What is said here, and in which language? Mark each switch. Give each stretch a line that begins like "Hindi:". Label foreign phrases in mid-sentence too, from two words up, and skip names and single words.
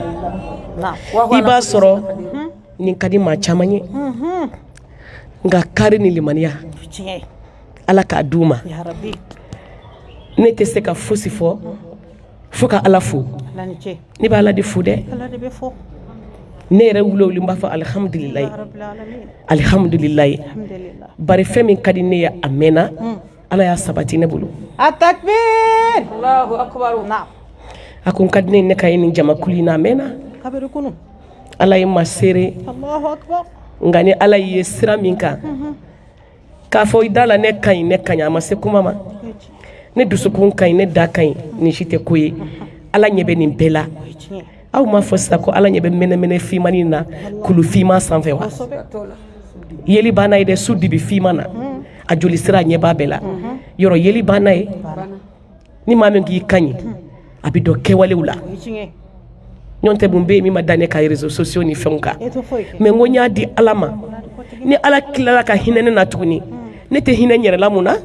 Bambara: i b'a sɔrɔ nin ka di maa caman ye nka kari ni limaniya ala k'a d'u ma ne tɛ se ka fosi fɔ fo ka ala fo ne bɛ ala de fo dɛ ne yɛrɛ wulowuli n b'a fɔ
Arabic: الحمد لله الحمد لله
Bambara: bari fɛn min ka di ne ye a mɛnna ala y'a sabati ne bolo
Arabic: التكبير الله أكبر نعم
Bambara: a ko n ka di ne ye ne ka ye nin jamakulu in na a mɛnna kabiri kunu ala ye ma seere
Arabic: الله أكبر
Bambara: nka ni ala ye sira min kan k'a fɔ i da la ne ka ɲi ne ka ɲi a ma se kuma ma ne dusukun ka ɲi ne da ka ɲi nin si tɛ ko ye ala ɲɛ bɛ nin bɛɛ la aw m'a fɔ sisan ko ala ɲɛ bɛ mɛnɛmɛnɛ fimanin na kulu fiman sanfɛ wa yeli banna ye dɛ su dibi fiman na a joli sira ɲɛ b'a bɛɛ la yɔrɔ yeli banna ye ni maa min k'i ka ɲi a bɛ dɔn kɛwalew la ɲɔn tɛ mun bɛ yen min ma da ne ka
French: réseaux sociaux
Bambara: ni fɛnw kan mais n ko n y'a di ala ma ni ala tilala ka hinɛ ne na tuguni ne tɛ hinɛ n yɛrɛ la mun na